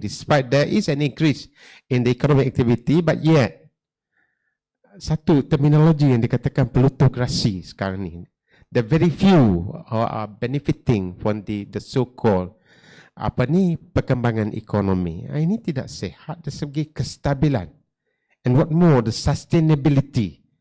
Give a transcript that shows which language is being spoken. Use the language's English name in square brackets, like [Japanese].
[English] Despite there is an increase in the economic activity, but yet [Malay] satu terminologi yang dikatakan plutokrasi sekarang ni. [English] The very few are benefiting from the so-called [Malay] perkembangan ekonomi. Ini tidak sehat dari segi kestabilan. [English] And what more, the sustainability.